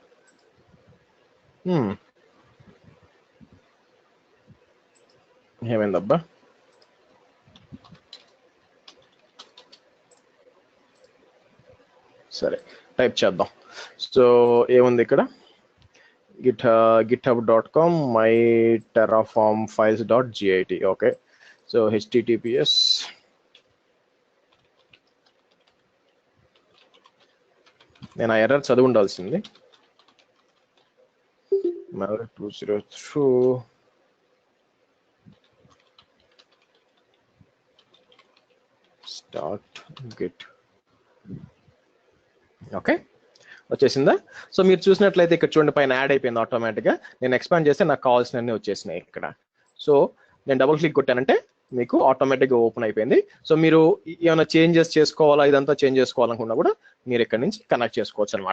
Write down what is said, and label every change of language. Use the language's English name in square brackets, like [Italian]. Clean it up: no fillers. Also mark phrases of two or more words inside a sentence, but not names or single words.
[Telugu] ఏమైందబ్బా? సరే టైప్ చేద్దాం. సో ఏముంది ఇక్కడ? [English] github.com my terraform files.git. [Telugu] ఓకే, సో https నేను ఆ ఎర్రర్ చదివి ఉండాల్సింది. [English] Maverick 202 start git. [Telugu] ఓకే, వచ్చేసిందా? సో మీరు చూసినట్లయితే ఇక్కడ చూడండి, పైన యాడ్ అయిపోయింది ఆటోమేటిక్గా. నేను ఎక్స్పాండ్ చేస్తే నాకు కావాల్సినవన్నీ వచ్చేసినాయి ఇక్కడ. సో నేను [English] double click [Telugu] కొట్టానంటే మీకు [English] automaticగా open [Telugu] అయిపోయింది. సో మీరు ఏమైనా చేంజెస్ చేసుకోవాలా, ఇదంతా చేంజ్ చేసుకోవాలనుకున్నా కూడా మీరు ఇక్కడ నుంచి కనెక్ట్ చేసుకోవచ్చు అనమాట.